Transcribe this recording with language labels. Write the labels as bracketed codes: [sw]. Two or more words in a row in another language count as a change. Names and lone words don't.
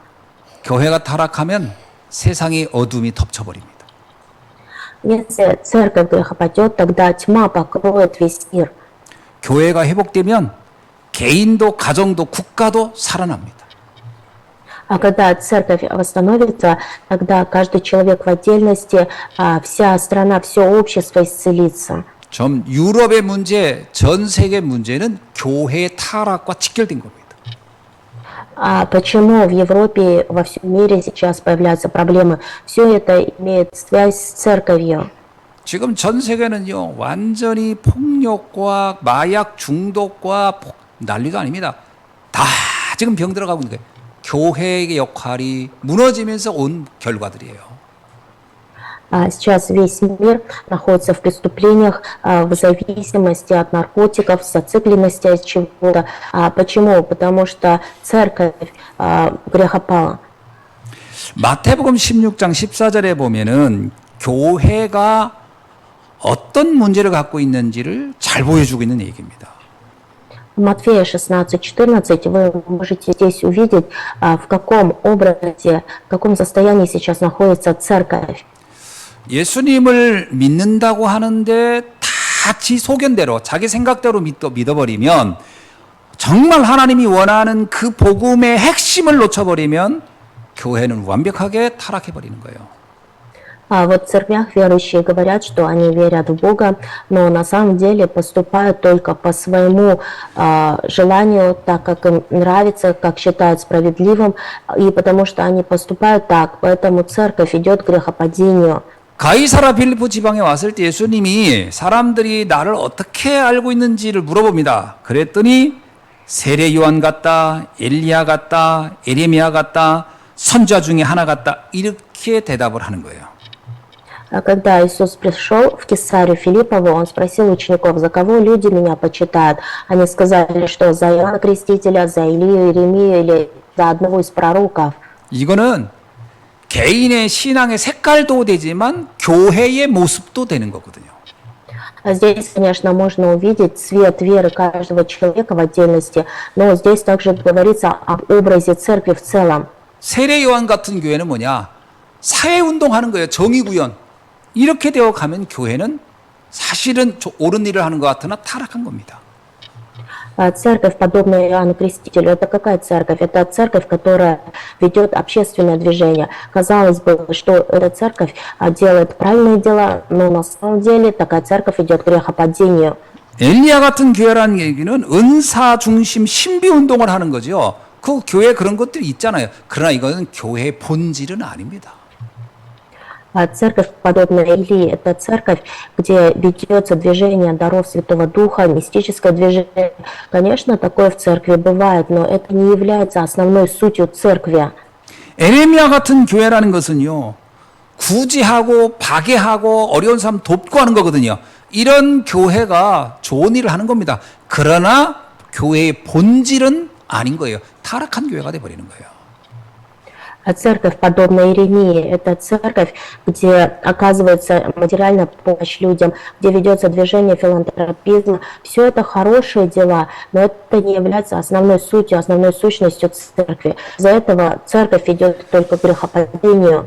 [ko] 교회가 타락하면 세상의 어둠이 덮쳐버립니다. [ru] Если церковь грехопадет, тогда тьма покроет весь мир. [ko] 교회가 회복되면 개인도 가정도 국가도 살아납니다. [ru] А когда церковь восстановится, тогда каждый человек в отдельности, вся страна, все общество исцелится. [ko] 전 유럽의 문제, 전 세계 문제는 교회의 타락과 직결된 겁니다. [ru] А почему в Европе, во всем мире сейчас появляются проблемы? Все это имеет связь с церковью. [ko] 지금 전 세계는요 완전히 폭력과 마약 중독과 난리도 아닙니다. 다 지금 병 들어가고 있는 거예요. 교회의 역할이 무너지면서 온 결과들이에요. [ru] Сейчас весь мир находится в преступлениях, в зависимости от наркотиков, зацикленности от чего-то. Почему? Потому что церковь грехопала. [ko] 마태복음 16장 14절에 보면은 교회가 어떤 문제를 갖고 있는지를 잘 보여주고 있는 얘기입니다. [ru] В Матфея 16:14 вы можете здесь увидеть, в каком образе, в каком состоянии сейчас находится церковь. [ko] 예수님을 믿는다고 하는데 다 지 소견대로 자기 생각대로 믿어버리면 정말 하나님이 원하는 그 복음의 핵심을 놓쳐버리면 교회는 완벽하게 타락해버리는 거예요. [ru] Вот в церквях верующие говорят, что они верят в Бога, но на самом деле поступают только по своему желанию, так как им нравится, как считают справедливым, и потому что они поступают так, поэтому церковь идет к грехопадению. [ko] 가이사라 빌리포 지방에 왔을 때 예수님이 사람들이 나를 어떻게 알고 있는지를 물어봅니다. 그랬더니 세례 요한 같다, 엘리야 같다, 에레미야 같다, 선지자 중에 하나 같다 이렇게 대답을 하는 거예요. [ru] Когда Иисус пришел в Кесарию Филиппову, Он спросил учеников, за кого люди меня почитают. Они сказали, что за Иоанна Крестителя, за Илию, Иеремию или за одного из пророков. [ko] 이거는 개인의 신앙의 색깔도 되지만 교회의 모습도 되는 거거든요. [ru] Здесь, конечно, можно увидеть цвет веры каждого человека в отдельности, но здесь также говорится об образе церкви в целом. [ko] 세례 요한 같은 교회는 뭐냐? 사회 운동하는 거예요. 정의 구현. 이렇게 되어 가면 교회는 사실은 옳은 일을 하는 것 같으나 타락한 겁니다. [ru] Церковь, подобная Иоанну Крестителю, это какая церковь? Это церковь, которая ведет общественное движение. Казалось бы, что эта церковь делает правильные дела, но на самом деле такая церковь идет к грехопадению. [ko] 엘리야 같은 교회라는 얘기는 은사 중심 신비 운동을 하는 거죠. 그 교회에 그런 것들이 있잖아요. 그러나 이거는 교회의 본질은 아닙니다. [ru] Церковь, подобная Илии, это церковь, где ведется движение даров Святого Духа, мистическое движение. Конечно, такое в церкви бывает, но это не является основной сутью церкви. [ko] 에레미야 같은 교회라는 것은요. 구제하고 박해하고 어려운 사람 돕고 하는 거거든요. 이런 교회가 좋은 일을 하는 겁니다. 그러나 교회의 본질은 아닌 거예요. 타락한 교회가 돼버리는 거예요. [ru] Церковь, подобная Иеремии, это церковь, где оказывается материальная помощь людям, где ведется движение филантропизма. Все это хорошие дела, но это не является основной сутью, основной сущностью церкви. Из-за этого церковь идет только к грехопадению.